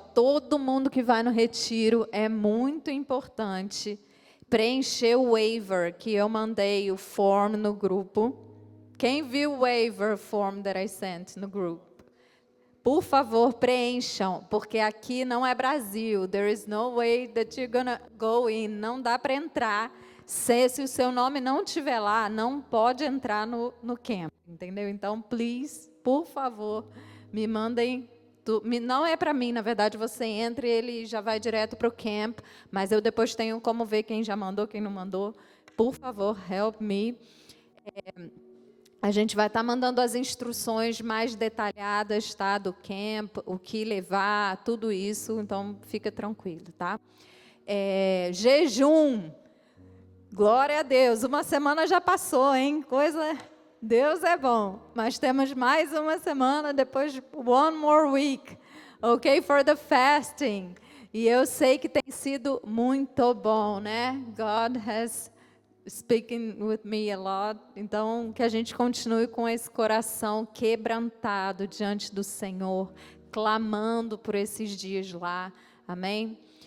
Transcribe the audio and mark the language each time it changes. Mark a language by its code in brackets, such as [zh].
[pt] Todo mundo que vai no retiro é muito importante preencher o waiver que eu mandei, o form no grupo. Quem viu o [en] waiver form that I sent [pt] no group? Por favor, preencham, porque aqui não é Brasil. [en] There is no way that you're gonna go in. [pt] Não dá para entrar. Se o seu nome não estiver lá, não pode entrar no camp, entendeu? Então, [en] please, [pt] por favor, me mandem. Não é para mim, na verdade, você entra e ele já vai direto para o camp, mas eu depois tenho como ver quem já mandou, quem não mandou. Por favor, [en] help me. [pt] A gente vai estar mandando as instruções mais detalhadas, tá, do camp, o que levar, tudo isso, então fica tranquilo, tá? Jejum, glória a Deus, uma semana já passou, hein? Deus é bom, mas temos mais uma semana, depois [en] one more week, ok? For the fasting. [pt] E eu sei que tem sido muito bom, né? [en] God has speaking with me a lot. [pt] Então, que a gente continue com esse coração quebrantado diante do Senhor, clamando por esses dias lá. Amém?